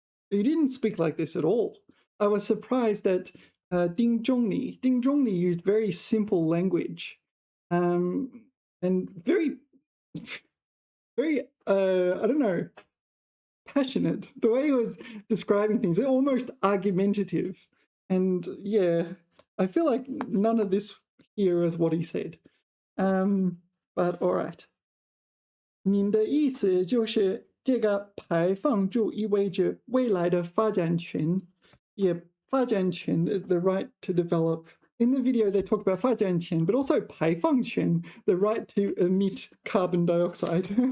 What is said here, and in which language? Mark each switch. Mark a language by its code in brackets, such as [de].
[en] He didn't speak like this at all. I was surprised that Ding Zhongli used very simple language, and very, very, I don't know, passionate. The way he was describing things, almost argumentative. And yeah, I feel like none of this here is what he said. But all right. [zh] 您的意思就是这个排放就意味着未来的发展权，也发展权 [en] the right to develop. In the video, they talk about 发展权, but also 排放权, the right to emit carbon dioxide.